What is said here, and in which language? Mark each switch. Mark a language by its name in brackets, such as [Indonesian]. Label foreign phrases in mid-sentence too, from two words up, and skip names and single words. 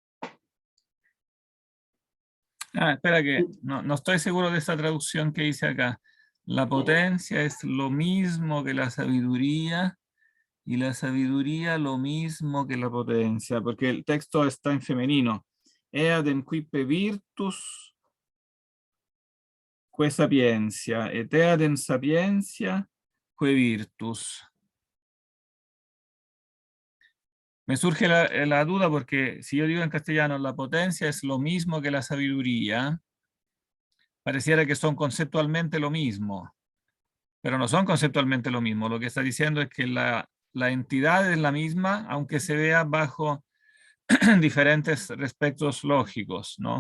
[Spanish] Espera que no estoy seguro de esa traducción que dice acá. La potencia es lo mismo que la sabiduría y la sabiduría lo mismo que la potencia, porque el texto está en femenino. [Latin] Eadem quippe virtus que sapiencia, et eadem sapiencia, que virtus. [Spanish] Me surge la duda porque si yo digo en castellano la potencia es lo mismo que la sabiduría, pareciera que son conceptualmente lo mismo, pero no son conceptualmente lo mismo. Lo que está diciendo es que la entidad es la misma, aunque se vea bajo diferentes respectos lógicos, ¿no?